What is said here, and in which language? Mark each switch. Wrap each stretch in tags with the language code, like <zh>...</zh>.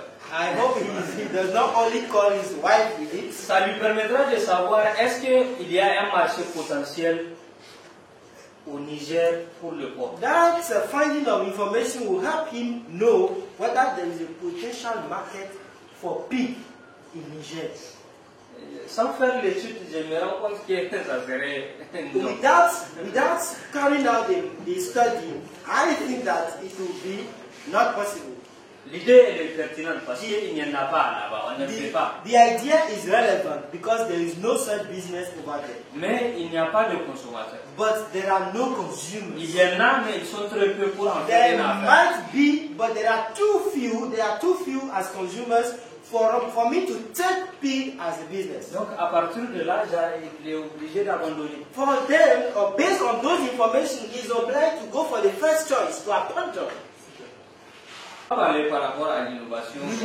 <en>I hope he does not only call his wife with it.</en> <fr>Ça lui permettra de savoir est-ce qu'il y a un marché potentiel au Niger pour le porc.</fr> <en>That finding of information will help him know whether there is a potential market for pig in Niger.</en> <fr>Sans faire l'étude, je me rends compte que ça serait...</fr> <en>Without carrying out the study, I think that it will be not possible.</en> <fr>L'idée est pertinente parce qu'il n'y en a pas là-bas, on ne fait pas.</fr> <en>The idea is relevant because there is no such business over there.</en> <fr>Mais il n'y a pas de consommateurs.</fr> <en>But there are no consumers.</en> <fr>Il y en a, mais ils sont très peu pour en faire</fr> <en>There</en> <fr>une affaire.</fr> <en>might be, but there are too few as consumers for me to take pig as a business.</en> <fr>Donc à partir de là, il est obligé d'abandonner.</fr> <en>For them, or based on those information, he is obliged to go for the first choice, to abandon.</en> <fr>On va aller par rapport à l'innovation.</fr>